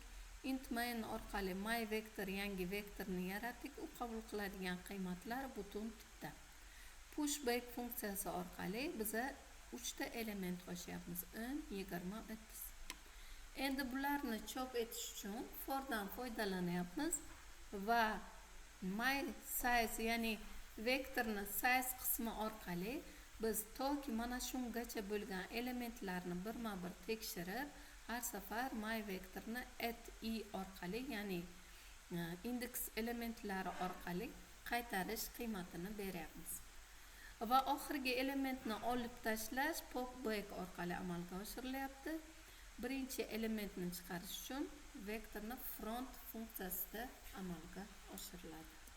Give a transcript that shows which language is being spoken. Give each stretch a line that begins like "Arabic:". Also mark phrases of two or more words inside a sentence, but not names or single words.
Uzbek: Int main orqali my vektor yangi vektorni yaratdik. U qabul qiladigan qiymatlar butun tipda. Pushback funksiyasi orqali biza 3 ta element qo'shyapmiz. 10, 20, 30. Endi bularni chop etish uchun for dan foydalanyapmiz va my size ya'ni vektorni size qismi orqali biz toki mana shungacha bo'lgan elementlarni birma-bir tekshirib, har safar my vektorni at i orqali ya'ni indeks elementlari orqali qaytarish qiymatini beryapmiz. Va oxirgi elementni olib tashlash popback orqali amalga oshirilyapti. Birinchi elementni chiqarish uchun vektorni front funksiyasida amalga oshiriladi.